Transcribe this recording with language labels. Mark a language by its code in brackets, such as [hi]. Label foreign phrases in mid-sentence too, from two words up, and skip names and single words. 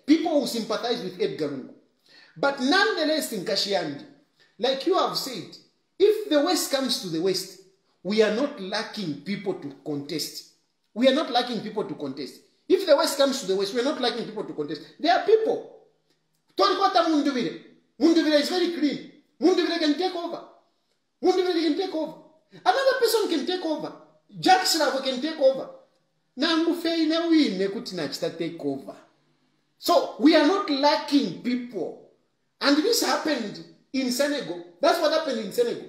[en] People will sympathize with Edgar Lungu. But nonetheless, in Kashiandi, like you have said, if the West comes to the West, we are not lacking people to contest. We are not lacking people to contest. If the West comes to the West, we are not lacking people to contest. There are people. Torikota Munduvire. Munduvire is very clean. Munduvire can take over. Munduvire can take over. Another person can take over. Jack Slavo can take over. Take over. So we are not lacking people. And this happened in Senegal. That's what happened in Senegal.